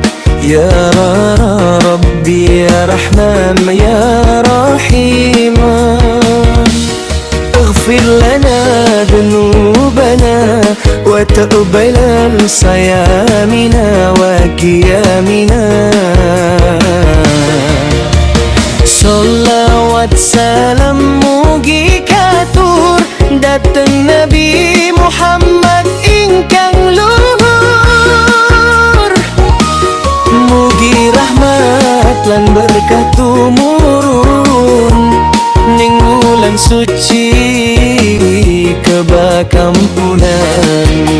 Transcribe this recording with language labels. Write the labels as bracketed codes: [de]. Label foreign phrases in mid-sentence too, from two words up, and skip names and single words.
[ar] يا رب يا رحمن يا رحيم, اغفر لنا ذنوبنا وتقبل صيامنا وقيامنا. [jv] Sholawat salam mugi katur dateng Nabi Muhammad ingkang luhur. Mugi rahmat lan berkah tumurun ning wulan suci kebakampunan.